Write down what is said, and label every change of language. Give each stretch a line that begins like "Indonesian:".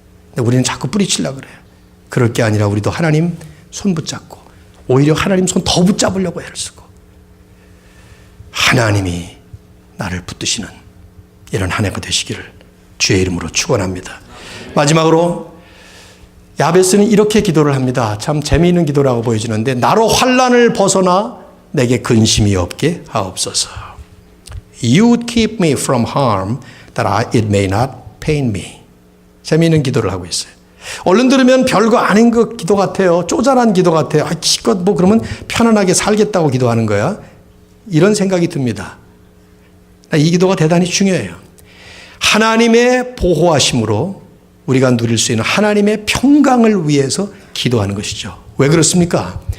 Korean: 근데 우리는 자꾸 뿌리치려고 그래요. 그럴 게 아니라 우리도 하나님 손 붙잡고 오히려 하나님 손 더 붙잡으려고 애를 쓰고 하나님이 나를 붙드시는 이런 한 해가 되시기를 주의 이름으로 축원합니다. 마지막으로 야베스는 이렇게 기도를 합니다. 참 재미있는 기도라고 보여지는데 나로 환난을 벗어나 내게 근심이 없게 하옵소서.
English: You would keep me from harm that it may not pain me.
Korean: 재미있는 기도를 하고 있어요. 얼른 들으면 별거 아닌 그 기도 같아요. 쪼잔한 기도 같아요. 기껏 뭐 그러면 편안하게 살겠다고 기도하는 거야. 이런 생각이 듭니다. 이 기도가 대단히 중요해요. 하나님의 보호하심으로 우리가 누릴 수 있는 하나님의 평강을 위해서 기도하는 것이죠. 왜 그렇습니까?